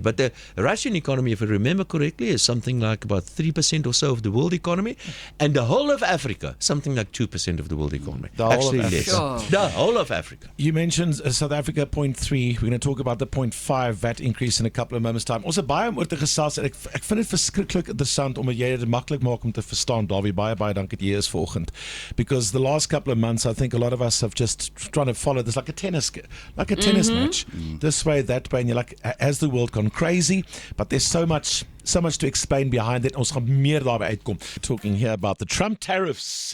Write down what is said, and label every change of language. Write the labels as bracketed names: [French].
[English] But the Russian economy, if I remember correctly, is something like about 3% or so of the world economy. And the whole of Africa, something like 2% of the world economy. The whole of Africa. Sure. The whole of Africa. You mentioned South Africa 0.3. We're going to talk about the 0.5 VAT increase in a couple of moments time. [Afrikaans] Ons het baie om oor te gesels. Ek vind dit verskriklik interessant omdat jy dit maklik maak om te verstaan, Dawie. Baie dankie dat jy is vanoggend. [English] Because the last couple of months, I think a lot of us have just trying to follow this like a tennis match. This way, that way, and you're like, has the world gone crazy? But there's so much so much to explain behind it. [Afrikaans] Ons gaan meer daarby uitkom. [English] Talking here about the Trump tariffs.